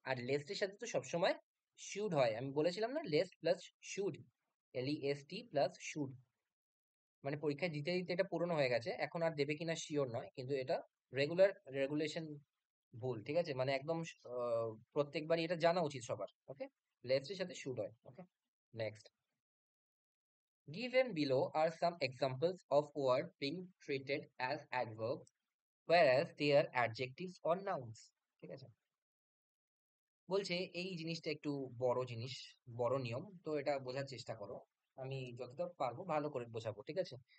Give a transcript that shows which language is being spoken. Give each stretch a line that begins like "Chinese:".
Bangla: আর least এর সাথে তো সবসময় শুড হয়, আমি বলেছিলাম না, least plus should, LEST plus should, মানে পরীক্ষায় দিতে দিতে এটা পুরনো হয়ে গেছে, এখন আর দেবে কিনা শিওর নয়, কিন্তু এটা রেগুলেশন ভুল, ঠিক আছে? মানে একদম প্রত্যেকবারই এটা জানা উচিত সবার, ওকে? লেস্ট এর সাথে শুড হয়, ওকে?
English: next, given below are some examples of word being treated as adverbs whereas they are adjectives or nouns,
Bangla: ঠিক আছে? বলছে এই জিনিসটা একটু বড় জিনিস, বড় নিয়ম, তো এটা বোঝার চেষ্টা করো, আমি যতটা পারবো ভালো করে বোঝাবো, ঠিক আছে?